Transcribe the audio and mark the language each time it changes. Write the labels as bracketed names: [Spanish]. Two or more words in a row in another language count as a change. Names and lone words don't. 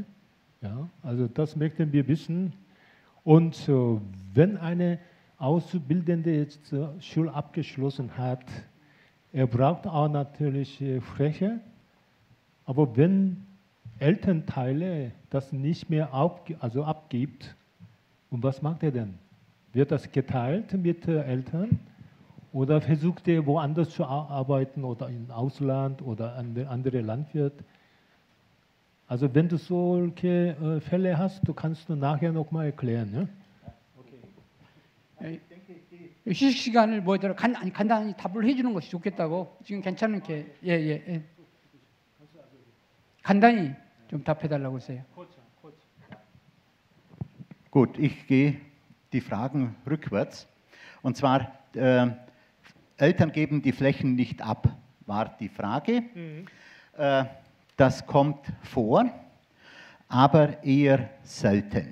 [German] Ja, also das möchten wir wissen. Und wenn eine Auszubildende jetzt Schule abgeschlossen hat, er braucht auch natürlich Fläche, aber wenn Elternteile das nicht mehr abgibt, und was macht er denn? Wird das geteilt mit Eltern oder versucht er woanders zu arbeiten oder im Ausland oder andere Landwirt? Also wenn du solche Fälle hast, kannst du nachher nochmal erklären. Ja? Okay. [Korean] 휴식 시간을 뭐더라 간단히 답을 해주는 것이 좋겠다고 지금 괜찮게 예. 간단히 좀 답해달라고 했어요. [German] Gut, ich gehe die Fragen rückwärts. Und zwar, Eltern geben die Flächen nicht ab, war die Frage. Das kommt vor, aber eher selten.